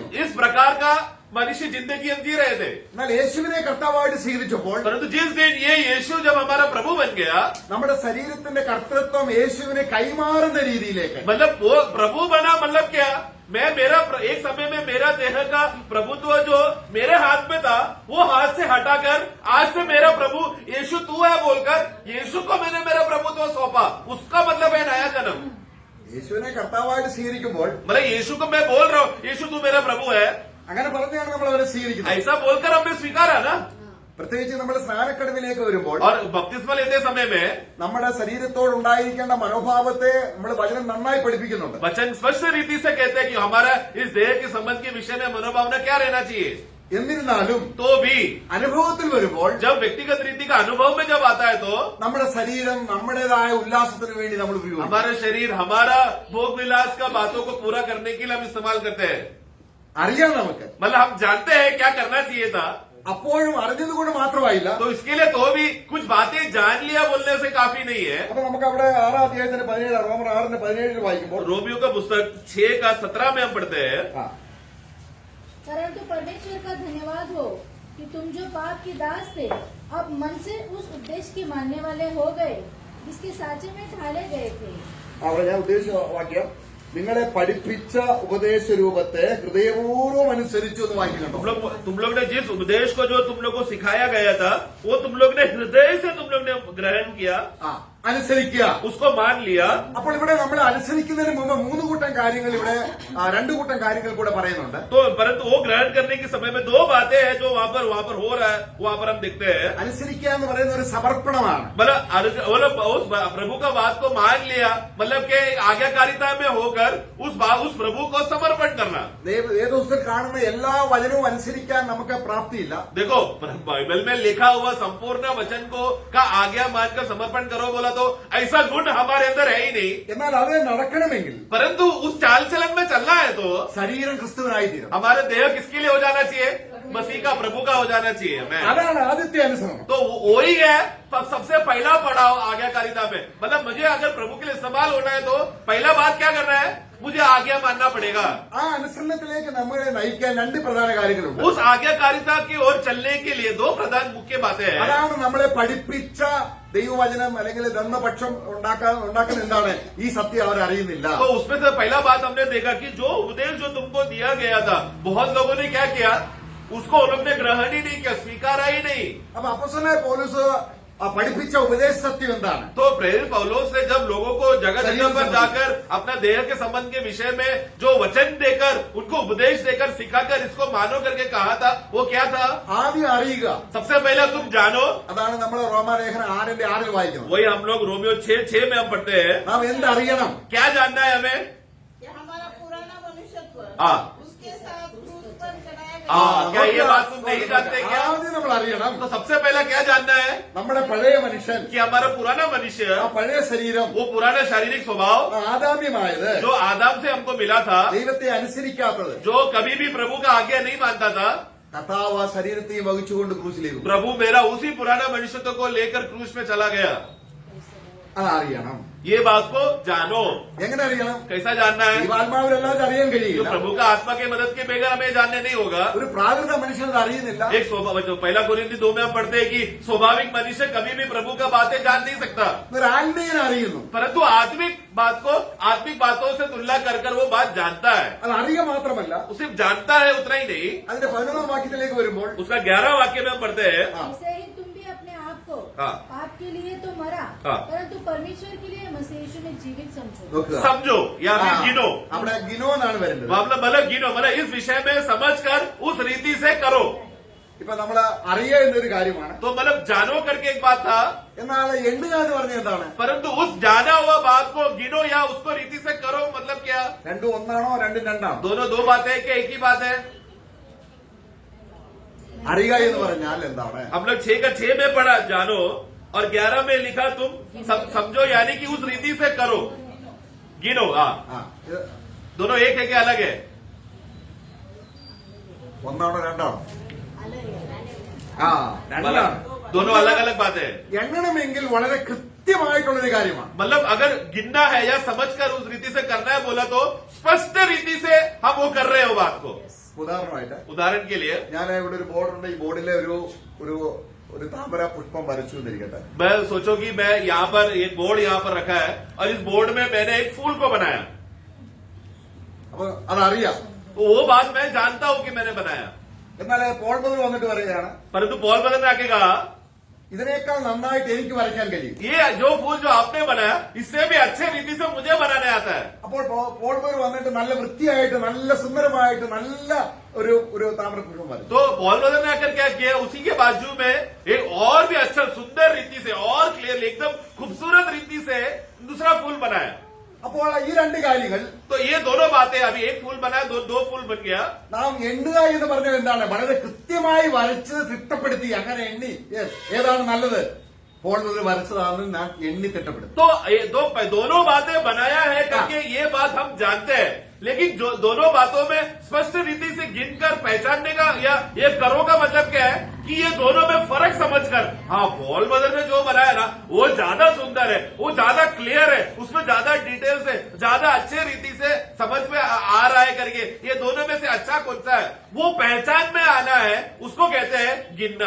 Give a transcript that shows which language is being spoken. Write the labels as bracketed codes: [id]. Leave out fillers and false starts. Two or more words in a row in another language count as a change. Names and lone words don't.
[hi] इस प्रकार का मनुष्य जिंदगी हम जी रहे थे. [ml] എന്നാൽ യേശുവിനെ കർത്താവായിട്ട് സ്വീകരിച്ചപ്പോൾ [hi] परंतु जिस दिन ये यीशु जब हमारा प्रभु बन गया, [ml] നമ്മുടെ ശരീരത്തിന്റെ കർത്തൃത്വം യേശുവിനെ കൈമാറുന്ന രീതിയിലേക്ക് [hi] मतलब वो प्रभु बना, मतलब क्या, एक समय में मेरा देह का प्रभुत्व जो मेरे हाथ में था, वो हाथ से हटाकर आज से मेरा प्रभु यीशु तू है बोलकर यीशु को मैंने मेरा प्रभुत्व सौंपा. उसका मतलब है नया जन्म. [ml] യേശുവിനെ കർത്താവായിട്ട് സ്വീകരിക്കുമ്പോൾ [hi] मतलब यीशु को मैं बोल रहा हूँ, यीशु तू मेरा प्रभु है, [ml] അങ്ങനെ പറഞ്ഞാണ് നമ്മൾ അവരെ സ്വീകരിക്കുന്നത്. [hi] ऐसा बोलकर हमने स्वीकारा ना. [ml] പ്രത്യേകിച്ച് നമ്മൾ സ്നാനക്കടവിലേക്ക് വരുമ്പോൾ [hi] और बपतिस्मा लेते समय में [ml] നമ്മുടെ ശരീരത്തോടുണ്ടായിരിക്കേണ്ട മനോഭാവത്തെ നമ്മൾ വചനം നന്നായി പഠിപ്പിക്കുന്നുണ്ട്. [hi] वचन स्पष्ट रीति से कहते हैं कि हमारा इस देह के संबंध के विषय में मनोभावना क्या रहना चाहिए. [ml] എന്നിരുന്നാലും [hi] तो भी [ml] അനുഭവത്തിൽ വരുമ്പോൾ [hi] जब व्यक्तिगत रीति का अनुभव में जब आता है, तो [ml] നമ്മുടെ ശരീരം നമ്മുടേതായ ഉല്ലാസത്തിന് വേണ്ടി നമ്മൾ ഉപയോഗിക്കും. [hi] हमारा शरीर हमारा भोग विलास का बातों को पूरा करने के लिए हम इस्तेमाल करते हैं. [ml] അറിയാം നമുക്ക്. [hi] मतलब हम जानते हैं क्या करना चाहिए था. [ml] അപ്പോഴും അറിഞ്ഞതുകൊണ്ട് മാത്രമായില്ല. [hi] तो इसके लिए तो भी कुछ बातें जान लिया बोलने से काफी नहीं है. [ml] അപ്പൊ നമുക്ക് അവിടെ 6 അധ്യായത്തിന്റെ 17 റോമർ 6:17 വായിക്കുമ്പോൾ [hi] रोमियो का पुस्तक 6 का 17 में हम पढ़ते हैं, परंतु परमेश्वर का धन्यवाद हो कि तुम जो पाप की दास थे अब मन से उस उद्देश्य के मानने वाले हो गए जिसके साचे में ढाले गए थे. [ml] അവിടെ ഞാൻ ഉദ്ദേശിച്ച വാക്യം, നിങ്ങളെ പഠിപ്പിച്ച ഉപദേശ രൂപത്തെ ഹൃദയപൂർവ്വം അനുസരിച്ചു എന്ന് വായിക്കുന്നുണ്ടോ? [hi] तुम लोग ने जिस उपदेश को जो तुम लोग को सिखाया गया था, वो तुम लोग ने हृदय से तुम लोग ने ग्रहण किया, [ml] അനുസരിക്കുക. [hi] उसको मान लिया. [ml] അപ്പോൾ ഇവിടെ നമ്മൾ അനുസരിക്കുന്നതിന് മുമ്പ് 3 കൂട്ടം കാര്യങ്ങൾ ഇവിടെ 2 കൂട്ടം കാര്യങ്ങൾ കൂടെ പറയുന്നുണ്ട്. [hi] तो परंतु वो ग्रहण करने के समय में 2 बातें हैं जो वहाँ पर हो रहा है, वहाँ पर हम देखते हैं. [ml] അനുസരിക്കുക എന്ന് പറയുന്ന ഒരു സമർപ്പണമാണ്. [hi] मतलब वो लोग उस प्रभु का बात को मान लिया, मतलब कि आज्ञाकारिता में होकर उस प्रभु को समर्पण करना. [ml] വേദപുസ്തകത്തിൽ കാണുന്ന എല്ലാ വചനവും അനുസരിക്കാൻ നമുക്ക് പ്രാപ്തിയില്ല. [hi] देखो बाइबल में लिखा हुआ संपूर्ण वचन को का आज्ञा मानकर समर्पण करो बोला तो ऐसा गुण हमारे अंदर है ही नहीं. [ml] എന്നാൽ അത് നടക്കണമെങ്കിൽ [hi] परंतु उस चाल चलन में चलना है तो [ml] ശരീരം ക്രിസ്തുവിനായി തീരും. [hi] हमारे देह किसके लिए हो जाना चाहिए, मसीह का प्रभु का हो जाना चाहिए मैं। അതാണ് ആദ്യത്തെ അനുസരണം. तो वही है सबसे पहला पड़ाव आज्ञाकारिता में। मतलब मुझे अगर प्रभु के लिए इस्तेमाल होना है तो पहला बात क्या करना है, मुझे आज्ञा मानना पड़ेगा। [ml] ആ അനുസരണത്തിലേക്ക് നമ്മളെ നയിക്കാൻ രണ്ട് പ്രധാന കാര്യങ്ങളുണ്ട്. [hi] उस आज्ञाकारिता की ओर चलने के लिए दो प्रधान मुख्य बातें हैं। [ml] അതാണ് നമ്മളെ പഠിപ്പിച്ച ദൈവവചനം അല്ലെങ്കിൽ ധർമ്മപക്ഷം ഉണ്ടാക്കുന്ന എന്താണ്, ഈ സത്യം അവർ അറിയുന്നില്ല. [hi] तो उसमें से पहला बात हमने देखा कि जो उपदेश जो तुमको दिया गया था, बहुत लोगों ने क्या किया, उसको उन्होंने ग्रहण ही नहीं किया, स्वीकारा ही नहीं। [ml] അപ്പൊ അപ്പോസ്തലനായ പൗലോസ് പഠിപ്പിച്ച ഉപദേശ സത്യം എന്താണ്? [hi] तो प्रेरित पौलुस ने जब लोगों को जगह जगह पर जाकर अपना देह के संबंध के विषय में जो वचन देकर उनको उपदेश देकर सिखाकर इसको मानो करके कहा था, वो क्या था? [ml] ആദ്യം അറിയുക. [hi] सबसे पहले तुम जानो, [ml] അതാണ് നമ്മൾ റോമാലേഖനം 6:6 വായിക്കുന്നത്. [hi] वही हम लोग रोमियो 6:6 में हम पढ़ते हैं। [ml] നാം എന്തറിയണം? [hi] क्या जानना है हमें? कि हमारा पुराना मनुष्यत्व हाँ। उसके साथ क्रूस पर चढ़ाया हाँ, गया। क्या ये बात तुम नहीं जानते क्या? [ml] ആദ്യം നമ്മൾ അറിയണം [hi] तो सबसे पहला क्या जानना है [ml] നമ്മുടെ പഴയ മനുഷ്യൻ, [hi] कि हमारा पुराना मनुष्य, [ml] ആ പഴയ ശരീരം, [hi] वो पुराना शारीरिक स्वभाव [ml] ആദാമ്യമായത്, [hi] जो आदम से हमको मिला था, [ml] ദൈവത്തെ അനുസരിക്കാത്തത്, [hi] जो कभी भी प्रभु का आज्ञा नहीं मानता था, [ml] കർത്താവ് ആ ശരീരത്തെയും വഹിച്ചുകൊണ്ട് ക്രൂശിലേക്ക് പോയി. [hi] प्रभु मेरा उसी पुराना मनुष्यत्व को लेकर क्रूस में चला गया। [ml] അതറിയണം. [hi] ये बात को जानो। [ml] എങ്ങനെ അറിയണം? [hi] कैसा जानना है? [ml] ദൈവാത്മാവിലല്ലാതെ അറിയാൻ [hi] जो [ml] കഴിയില്ല. [hi] प्रभु का आत्मा की मदद के बगैर हमें जानने नहीं होगा। [ml] ഒരു പ്രാകൃത മനുഷ്യൻ അത് അറിയുന്നില്ല. [hi] एक स्वभाव, जो पहला कोरिन्थी 2 में हम पढ़ते हैं कि स्वाभाविक मनुष्य कभी भी प्रभु का बातें जान नहीं सकता, [ml] ഒരു ആത്മീയൻ അറിയുന്നു. [hi] परंतु आत्मिक बात को आत्मिक बातों से तुलना कर कर वो बात जानता है। [ml] അത് അറിയുക മാത്രമല്ല, [hi] वो सिर्फ जानता है उतना ही नहीं, [ml] അതിന്റെ 11ാം വാക്യത്തിലേക്ക് വരുമ്പോൾ [hi] उसका 11 वाक्य में हम पढ़ते हैं, ऐसे ही तुम भी अपने आप को हाँ। पाप के लिए तो मरा, हाँ। परंतु परमेश्वर के लिए मसीह यीशु में जीवित समझो। [ml] നോക്കുക. [hi] समझो या फिर गिनो। [ml] അവിടെ ഗിനോ എന്നാണ് വരുന്നത്. [hi] मतलब गिनो, मतलब इस विषय में समझ कर उस रीति से करो। [ml] ഇപ്പൊ നമ്മള് അറിയുക എന്നൊരു കാര്യമാണ്. [hi] तो मतलब जानो करके एक बात था, [ml] എന്നാൽ എണ്ണുക എന്ന് പറഞ്ഞ എന്താണ്? [hi] परंतु उस जाना हुआ बात को गिनो या उसको रीति से करो मतलब क्या? [ml] രണ്ടും ഒന്നാണോ രണ്ടും രണ്ടാണോ? [hi] दोनों दो बातें हैं कि एक ही बात है? [ml] അറിയുക എന്ന് പറഞ്ഞാൽ എന്താണ്? [hi] हम लोग 6 में पढ़ा जानो, और 11 में लिखा तुम समझो, यानी कि उस रीति से करो, गिनो। हाँ, [ml] ആ, ഇത് [hi] दोनों एक है क्या अलग है? [ml] ഒന്നാണോ രണ്ടാണോ? ആ, രണ്ടാണ്. [hi] दोनों अलग अलग बातें हैं। [ml] എണ്ണണമെങ്കിൽ വളരെ കൃത്യമായിട്ടുള്ളൊരു കാര്യമാണ്. [hi] मतलब अगर गिनना है या समझकर उस रीति से करना है बोला तो स्पष्ट रीति से हम वो कर रहे हो बात को। [ml] ഉദാഹരണമായിട്ട് [hi] उदाहरण के लिए [ml] ഞാൻ ഇവിടെ ഒരു ബോർഡുണ്ട്. ഈ ബോർഡിലെ ഒരു താമര പുഷ്പം വരച്ചു എന്നിരിക്കട്ടെ. [hi] मैं सोचो कि मैं यहाँ पर एक बोर्ड यहाँ पर रखा है और इस बोर्ड में मैंने एक फूल को बनाया, [ml] അപ്പൊ അതറിയാം. [hi] तो वो बात मैं जानता हूँ कि मैंने बनाया। [ml] എന്നാൽ പോൾ ബദൽ വന്നിട്ട് പറയുകയാണ്, [hi] परंतु पॉल बदल ने आके कहा, [ml] ഇതിനേക്കാൾ നന്നായിട്ട് എനിക്ക് വരയ്ക്കാൻ കഴിയും. [hi] ये जो फूल जो आपने बनाया इससे भी अच्छे रीति से मुझे बनाने आता है। [ml] അപ്പോൾ പോൾ ബദൽ വന്നിട്ട് നല്ല വൃത്തിയായിട്ട് നല്ല സുന്ദരമായിട്ട് നല്ല ഒരു താമര പുഷ്പം വരച്ചു. [hi] तो पॉल बदल ने आकर क्या किया, उसी के बाजू में एक और भी अच्छा सुंदर रीति से और क्लियर एकदम खूबसूरत रीति से दूसरा फूल बनाया। [ml] അപ്പോൾ ഈ രണ്ട് കാര്യങ്ങൾ [hi] तो ये दोनों बातें, अभी एक फूल बनाया, दो फूल बन गया। [ml] നാം എണ്ണുക എന്ന് പറഞ്ഞത് എന്താണ്? വളരെ കൃത്യമായി വരച്ച് തിട്ടപ്പെടുത്തി അങ്ങനെ എണ്ണി ഏതാണ് നല്ലത് പോൾ ബദൽ വരച്ചതാണെന്ന് നാം എണ്ണി തിട്ടപ്പെടുത്തി. [hi] तो दोनों बातें बनाया है करके ये बात हम जानते हैं, लेकिन जो दोनों बातों में स्पष्ट रीति से गिनकर पहचानने का या ये करो का मतलब क्या है कि ये दोनों में फर्क समझकर, हाँ पॉल बदल ने जो बनाया ना वो ज्यादा सुंदर है, वो ज्यादा क्लियर है, उसमें ज्यादा डिटेल्स है, ज्यादा अच्छे रीति से समझ में आ रहा है करके ये दोनों में से अच्छा कौन सा है वो पहचान में आना है, उसको कहते हैं गिनना।